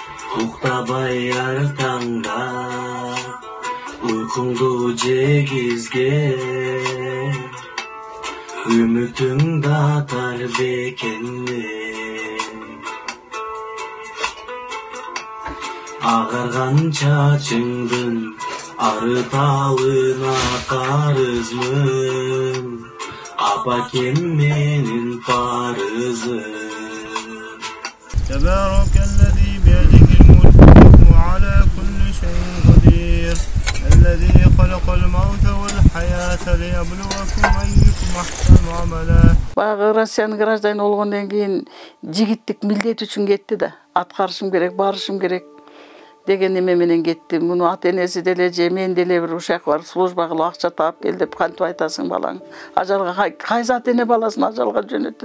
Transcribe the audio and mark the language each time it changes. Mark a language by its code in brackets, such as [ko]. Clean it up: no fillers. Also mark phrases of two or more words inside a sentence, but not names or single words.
[ky] Уктабай ар таңда уйкуңду жегизген үмүтүң датар бекенме агарган чачыңдын арыталына карызмын апакем менин парызым [ar] تبارك الذي بيده الملك وهو على كل شيء قدير الذي خلق الموت والحياة ليبلوكم أيكم أحسن عملا. [ky] Баягы Россиянын гражданин болгондон кийин жигиттик милдет үчүн кетти да. Аткарышым керек, барышым керек деген неме менен кетти. Муну ата-энеси деле же мен деле бир ушак бар, служба кылып акча таап кел деп кантип айтасың балаң? Ажалга кайсы ата-эне баласын ажалга жөнөтөт?